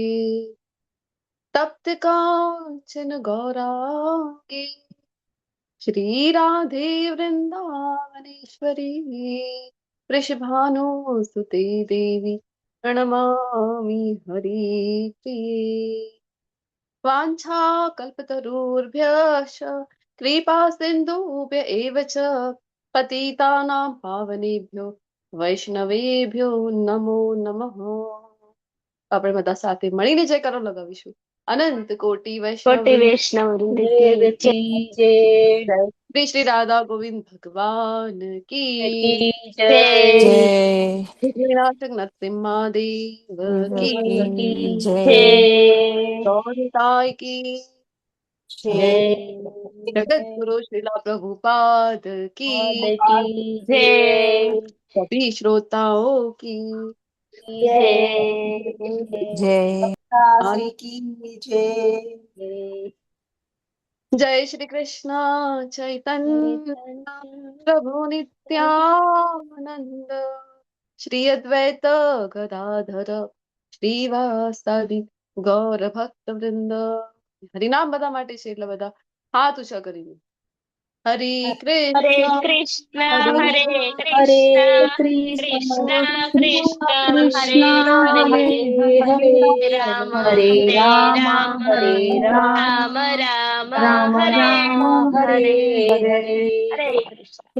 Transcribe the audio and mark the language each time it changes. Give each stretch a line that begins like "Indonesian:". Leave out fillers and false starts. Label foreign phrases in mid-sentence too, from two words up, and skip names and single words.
Sanskrit: तप्त कांचन गौरांगी श्री राधे वृंदावनेश्वरी वृषभानुसुते देवी प्रणमामि हरिप्रिये. वाञ्छाकल्पतरुभ्यश्च कृपा सिन्धुभ्य एव च पतितानां पावनेभ्यो वैष्णवेभ्यो नमो नमः.
Gujarati: આપણે બધા સાથે મળીને જયકારો લગાવીશું. અનંત કોટી વૈષ્ણવ કોટી વૈષ્ણવ વૃંદ કી જય. શ્રી શ્રી રાધા ગોવિંદ ભગવાન કી જય. વિઘ્નનાશક નરસિંહાદેવ કી જય. ગૌરતાય કી જય. જગત ગુરુ શ્રીલા પ્રભુપાદ કી જય.
Hindi: सभी श्रोताओं की
Gujarati: જય.
Sanskrit: आदि की जय श्री कृष्ण चैतन्य प्रभु नित्यानंद श्री अद्वैत गदाधर श्रीवासादि गौर भक्त वृंद.
Gujarati: હરિનામ બધા માટે છે એટલે બધા હાથ ઊંચા કરીને હરે હરે કૃષ્ણ કૃષ્ણ હરે કૃષ્ણ કૃષ્ણ કૃષ્ણ હરે હરે રામ હરે રામ રામ રામ હરે હરે હરે કૃષ્ણ.